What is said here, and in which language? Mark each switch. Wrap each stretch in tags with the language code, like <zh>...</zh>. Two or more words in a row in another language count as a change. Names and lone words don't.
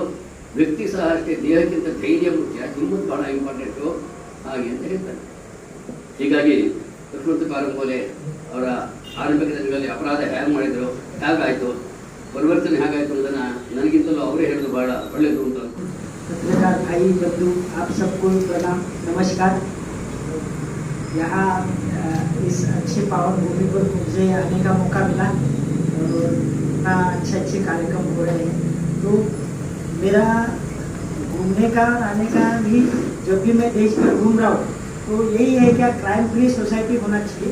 <kn>ವ್ಯಕ್ತಿ ಸಹ ಅಷ್ಟೇ, ದೇಹಕ್ಕಿಂತ ಧೈರ್ಯ ಮುಖ್ಯ, ಹಿಮ್ಮತ್ತು ಬಹಳ ಇಂಪಾರ್ಟೆಂಟು ಹಾಗೆ ಅಂತ ಹೇಳ್ತಾರೆ. ಹೀಗಾಗಿ ಲಕ್ಷ್ಮಣ ಕಾರಂಗೋಲೆ ಅವರ ಆರಂಭಿಕ ದಿನಗಳಲ್ಲಿ ಅಪರಾಧ ಹೇಗೆ ಮಾಡಿದ್ರು, ಹೇಗಾಯಿತು, ಪರಿವರ್ತನೆ ಹೇಗಾಯಿತು ಅನ್ನೋದನ್ನು ನನಗಿಂತಲೂ ಅವರೇ ಹೇಳೋದು ಬಹಳ ಒಳ್ಳೆಯದು ಅಂತ.</kn> <hi>पत्रकार भाई बंधु, आप सबको प्रणाम, नमस्कार। यहाँ इस अच्छे पावन भूमि पर मुझे आने का मौका मिला और इतना अच्छे कार्यक्रम हो रहे हैं। तो मेरा घूमने का आने का भी, जब भी मैं देश में घूम रहा हूँ तो यही है क्या</hi> <en>crime free society</en> <hi>होना चाहिए।</hi>